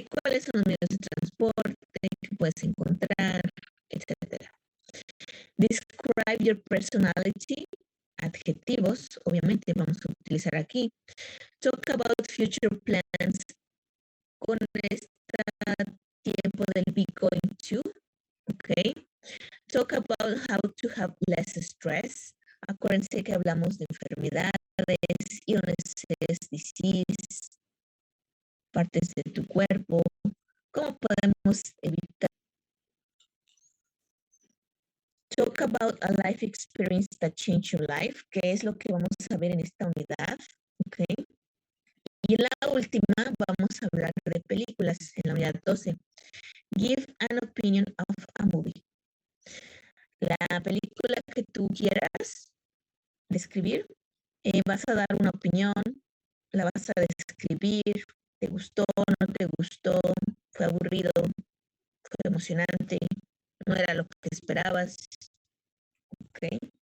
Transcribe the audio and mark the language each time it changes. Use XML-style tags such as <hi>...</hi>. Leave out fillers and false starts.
<es>¿Cuáles son los medios de transporte que puedes encontrar, etcétera?</es> <en>Describe your personality,</en> <es>adjetivos, obviamente vamos a utilizar aquí.</es> <en>Talk about future plans</en> <es>con este tiempo del</es> <en>be going to, ¿ok? Talk about how to have less stress.</en> <es>Acuérdense que hablamos de enfermedades, illnesses, disease, partes de tu cuerpo. ¿Cómo podemos evitar?</es> <en>Talk about a life experience that changed your life,</en> <es>que es lo que vamos a ver en esta unidad, ¿ok? Y en la última vamos a hablar de películas en la unidad 12.</es> <en>Give an opinion of a movie.</en> <es>La película que tú quieras describir, vas a dar una opinión, la vas a describir, te gustó, no te gustó, fue aburrido, fue emocionante, no era lo que esperabas, ¿ok?</es>